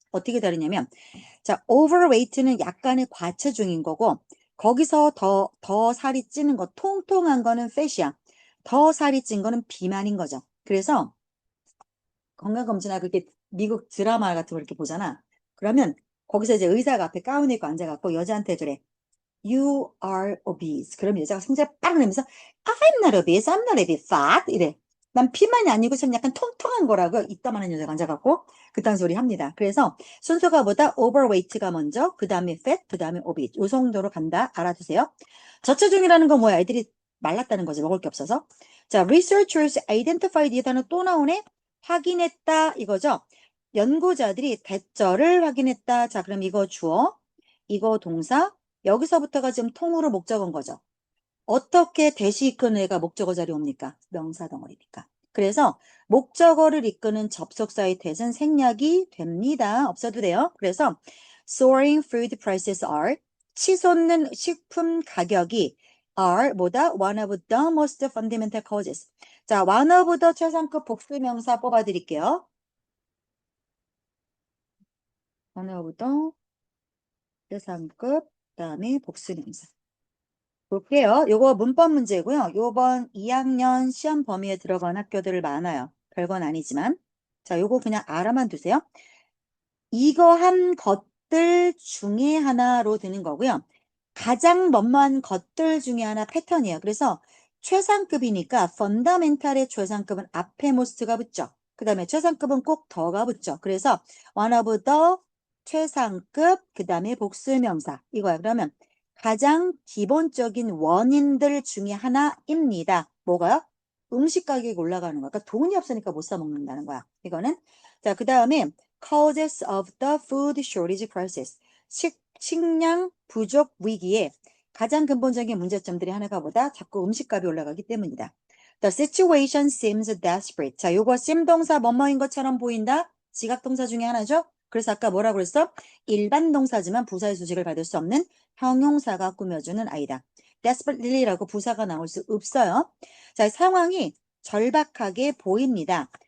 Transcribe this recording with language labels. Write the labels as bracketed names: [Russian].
[Korean] 어떻게 다르냐면 자, overweight는 약간의 과체중인 거고 거기서 더 살이 찌는 거 통통한 거는 fat이야. 더 살이 찐 거는 비만인 거죠. 그래서 건강검진하고 그렇게 미국 드라마 같은 거 이렇게 보잖아. 그러면 거기서 이제 의사가 앞에 가운 입고 앉아갖고 여자한테 그래. [English] You are obese. [Korean] 그럼 여자가 성질 빵 내면서 [English] I'm not obese, I'm not a bit fat [Korean] 이래. 난 비만이 아니고 좀 약간 통통한 거라고 이따만한 여자가 앉아갖고 그딴 소리 합니다. 그래서 순서가 보다 overweight가 먼저 그 다음에 fat, 그 다음에 obese 요 정도로 간다. 알아두세요. 저체중이라는 건 뭐야? 애들이 말랐다는 거지. 먹을 게 없어서. 자, [English] researchers identified [Korean] 이 단어 또 나오네. 확인했다 이거죠. 연구자들이 대절을 확인했다. 자, 그럼 이거 주어, 이거 동사, 여기서부터가 지금 통으로 목적어인 거죠. 어떻게 대시 이끄는 애가 목적어 자리 옵니까? 명사 덩어리니까. 그래서 목적어를 이끄는 접속사의 대은 생략이 됩니다. 없어도 돼요. 그래서 [English] soaring food prices are [Korean] 치솟는 식품 가격이 [English] are [Korean] 뭐다? [English] one of the most fundamental causes. [Korean] 자, [English] one of the [Korean] 최상급 복수명사 뽑아드릴게요. [English] one of the [Korean] 최상급 그다음에 복수명사. 볼게요. 요거 문법 문제고요. 요번 2학년 시험 범위에 들어간 학교들 많아요. 별건 아니지만. 자, 요거 그냥 알아만 두세요. 이거한 것들 중에 하나로 드는 거고요. 가장 뭐뭐한 것들 중에 하나 패턴이에요. 그래서 최상급이니까 펀더멘탈의 최상급은 앞에 most가 붙죠. 그 다음에 최상급은 꼭 더가 붙죠. 그래서 [English] one of the [Korean] 최상급 그 다음에 복수명사 이거야. 그러면 가장 기본적인 원인들 중에 하나입니다. 뭐가요? 음식 가격이 올라가는 거야. 그러니까 돈이 없으니까 못 사 먹는다는 거야. 이거는. 자, 그 다음에 [English] causes of the food shortage crisis. [Korean] 식량 부족 위기에 가장 근본적인 문제점들이 하나가 보다 자꾸 음식값이 올라가기 때문이다. [English] The situation seems desperate. [Korean] 자, 요거 sim 동사 뭐뭐인 것처럼 보인다. 지각 동사 중에 하나죠. 그래서 아까 뭐라고 그랬어? 일반 동사지만 부사의 수식을 받을 수 없는 형용사가 꾸며주는 아이다. desperately라고 부사가 나올 수 없어요. 자, 상황이 절박하게 보입니다.